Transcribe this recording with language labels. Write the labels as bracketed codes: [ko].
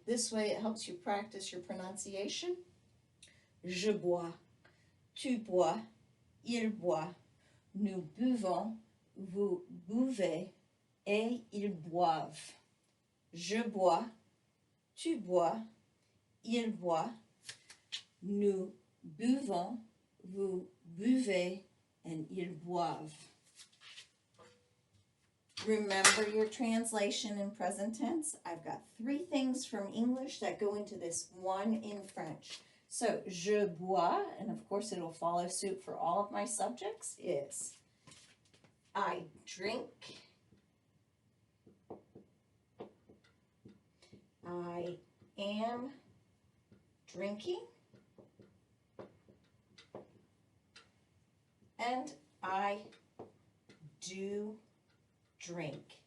[en] This way it helps you practice your pronunciation. [fr] Je bois, tu bois, il boit, nous buvons, vous buvez, et ils boivent. Je bois, tu bois, il boit, nous buvons, vous buvez, and ils boivent. [en] Remember your translation in present tense. I've got 3 things from English that go into this one in French. So, [fr] je bois, [en] and of course it'll follow suit for all of my subjects, is I drink, I am drinking, and I do drink.